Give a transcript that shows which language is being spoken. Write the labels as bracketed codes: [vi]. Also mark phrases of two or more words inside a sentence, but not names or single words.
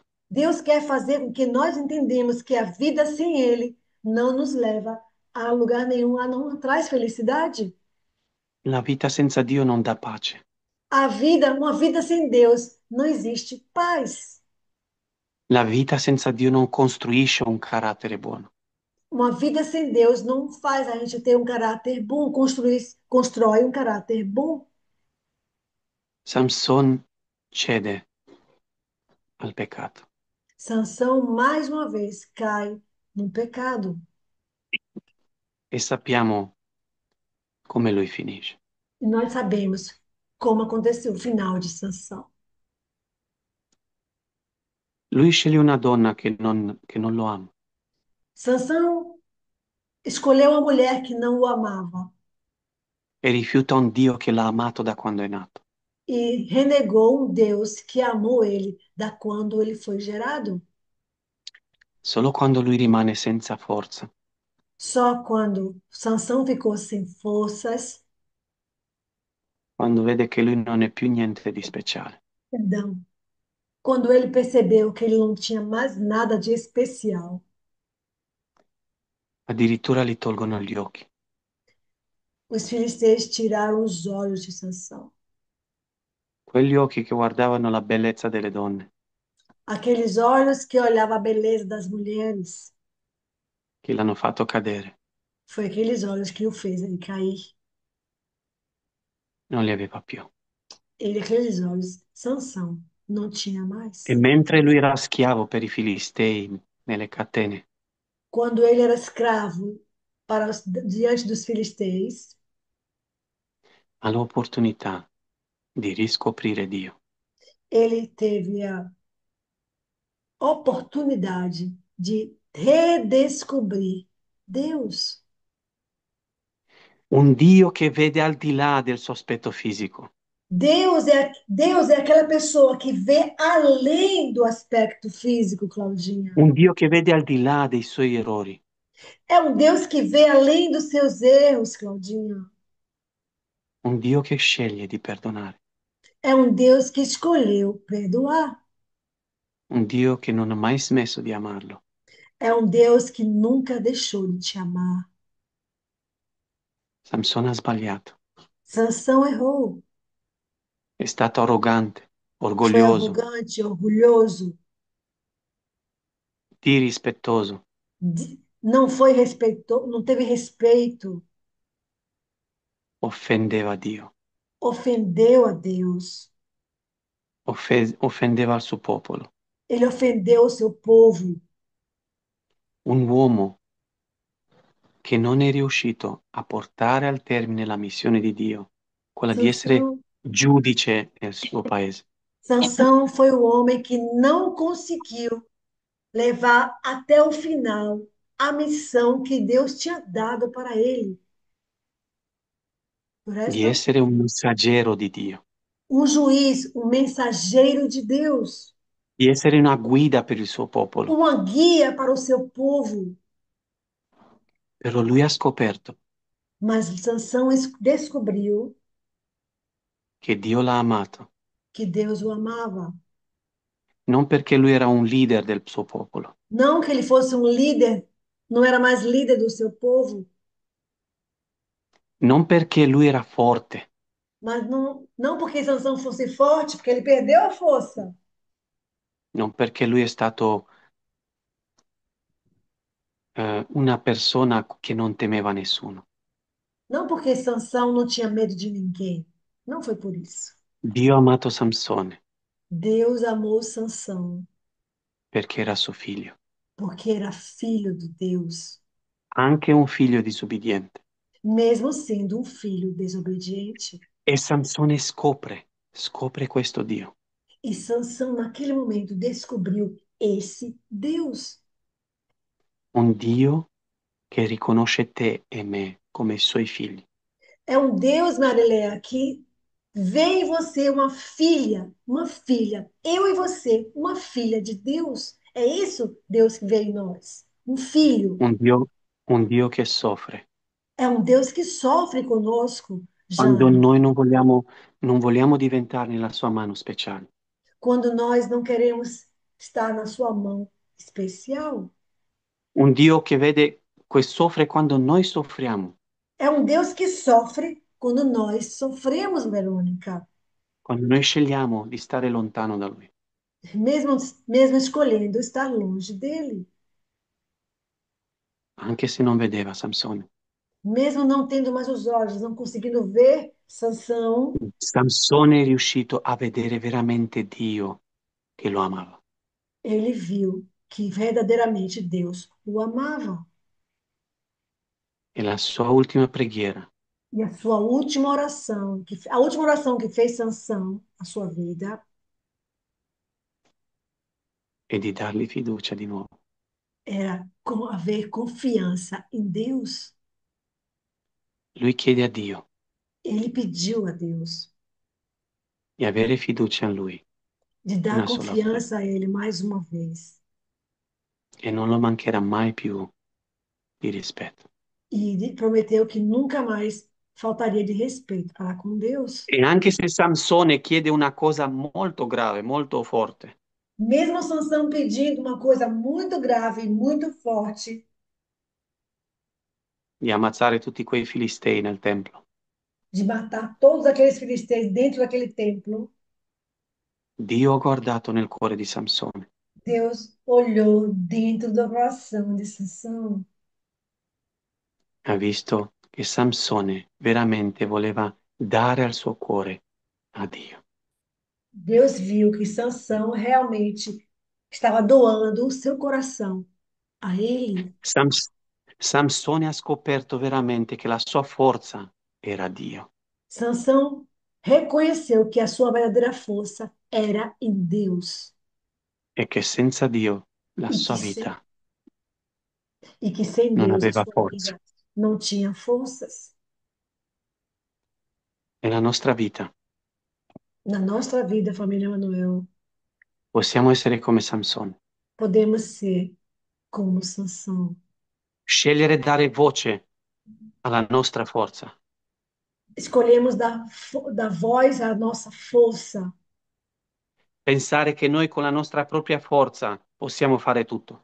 [pt] Deus quer fazer com que nós entendamos que a vida sem Ele não nos leva a lugar nenhum, a não traz felicidade. [it] La vita senza Dio non dà pace. [pt] A vida, uma vida sem Deus, não existe paz. [it] La vita senza Dio non costruisce un carattere buono. [pt] Uma vida sem Deus não faz a gente ter um caráter bom, constrói um caráter bom. [it] Samson cede al peccato [pt] Sansão, mais uma vez, cai no pecado. [it] e sappiamo come lui finisce. [pt] E nós sabemos como aconteceu o final de Sansão. [it] Lui sceglie una donna che non lo ama [pt] Sansão escolheu uma mulher que não o amava [it] e rifiuta un Dio che l'ha amato da quando è nato. [pt] e renegou um Deus que amou ele da quando ele foi gerado. [it] Solo quando lui rimane senza forza, [pt] Só quando Sansão ficou sem forças, [it] quando vede che lui non è più niente di speciale, [pt] perdão, quando ele percebeu que ele não tinha mais nada de especial, [it] addirittura gli tolgono gli occhi. [pt] os filisteus tiraram os olhos de Sansão. [it] Quegli occhi che guardavano la bellezza delle donne, [pt] Aqueles olhos que olhavam a beleza das mulheres, [it] che l'hanno fatto cadere, [pt] foi aqueles olhos que o fez ele cair. [it] non li aveva più. [pt] Ele, aqueles olhos, Sansão, não tinha [it] E [pt] mais. [it] mentre lui era schiavo per i Filistei nelle catene, [pt] Quando ele era escravo diante dos filisteus, [it] ha l'opportunità di riscoprire Dio. [pt] ele teve a oportunidade de redescobrir Deus. [it] Un Dio che vede al di là del suo aspetto fisico, [pt] Deus é aquela pessoa que vê além do aspecto físico, Claudinha. [it] un Dio che vede al di là dei suoi errori, [pt] É um Deus que vê além dos seus erros, Claudinha. [it] un Dio che sceglie di perdonare, [pt] É um Deus que escolheu perdoar. [it] un Dio che non ha mai smesso di amarlo. [pt] É um Deus que nunca deixou de te amar. [it] Samson ha sbagliato, [pt] Sansão errou. [it] è stato arrogante, [pt] Foi [it] orgoglioso, [pt] arrogante, orgulhoso, [it] irrispettoso, [pt] não foi respeitou, não teve respeito, [it] offendeva Dio, [pt] ofendeu a Deus. [it] offendeva il suo popolo. [pt] Ele ofendeu o seu povo. [it] Un uomo che non è riuscito a portare al termine la missione di Dio, quella di essere [pt] Sansão, [it] giudice nel suo paese. [pt] Sansão foi o homem que não conseguiu levar até o final a missão que Deus tinha dado para ele. Por [it] Di [pt] esta, [it] essere un messaggero di Dio, [pt] um juiz, um mensageiro de Deus, [it] di essere una guida per il suo popolo. [pt] uma guia para o seu povo. [it] Però lui ha scoperto [pt] Mas Sansão descobriu [it] che Dio l'ha amato, [pt] que Deus o amava. [it] non perché lui era un leader del suo popolo, [pt] Não que ele fosse um líder, não era mais líder do seu povo, [it] non perché lui era forte, [pt] mas não porque Sansão fosse forte, porque ele perdeu a força. [it] non perché lui è stato una persona che non temeva nessuno. [pt] Não porque Sansão não tinha medo de ninguém. Não foi por isso. [it] Dio ha amato Samsone [pt] Deus amou Sansão [it] perché era suo figlio, [pt] porque era filho de Deus, [it] anche un figlio disobbediente. [pt] mesmo sendo um filho desobediente. [it] E Samsone scopre questo Dio, [pt] E Sansão, naquele momento, descobriu esse Deus. [it] un Dio che riconosce te e me come i suoi figli. [pt] É um Deus, Marileia, que vê em você uma filha, eu e você, uma filha de Deus. É isso, Deus que vê em nós. Um filho. [it] Un Dio, un Dio che soffre. [pt] É um Deus que sofre conosco, Quando Jane, [it] noi non vogliamo diventare la sua mano speciale. [pt] quando nós não queremos estar na sua mão especial. [it] Un Dio che vede, che soffre quando noi soffriamo, [pt] É um Deus que sofre quando nós sofremos, Verônica, [it] quando noi scegliamo di stare lontano da Lui. [pt] mesmo, mesmo escolhendo estar longe dele, [it] Anche se non vedeva Samsone. [pt] mesmo não tendo mais os olhos, não conseguindo ver Sansão, [it] Samsone è riuscito a vedere veramente Dio che lo amava. [pt] ele viu que verdadeiramente Deus o amava. [it] E la sua ultima preghiera [pt] E a sua última oração, a última oração que fez Sansão na sua vida, [it] è di dargli fiducia di nuovo. [pt] era haver confiança em Deus. [it] Lui chiede a Dio [pt] Ele pediu a Deus [it] di avere fiducia in Lui [pt] de dar [it] una sola volta [pt] confiança a Ele mais uma vez [it] e non lo mancherà mai più di rispetto. [pt] prometeu que nunca mais faltaria de respeito para com Deus. [it] E anche se Samsone chiede una cosa molto grave, molto forte, [pt] Mesmo Sansão pedindo uma coisa muito grave e muito forte, [it] di ammazzare tutti quei filistei nel templo, [pt] de matar todos aqueles filisteus dentro daquele templo, [it] Dio ha guardato nel cuore di Samsone, [pt] Deus olhou dentro do coração de Sansão. [it] ha visto che Samsone veramente voleva dare al suo cuore a Dio. [pt] Deus viu que Sansão realmente estava doando o seu coração a ele. [it] Sams- Samsone ha scoperto veramente che la sua forza era Dio [pt] Sansão reconheceu que a sua verdadeira força era em Deus [it] e che senza Dio la [pt] e que, [it] sua vita [pt] e que sem [it] non [pt] Deus a [it] aveva [pt] sua [it] forza. [pt] vida não tinha forças. [it] Nella nostra vita [pt] Na nossa vida, família Manuel, [it] possiamo essere come Samsone, [pt] podemos ser como Sansão. [it] scegliere e dare voce alla nostra forza, [pt] Escolhemos dar voz à nossa força, [it] pensare che noi con la nostra propria forza possiamo fare tutto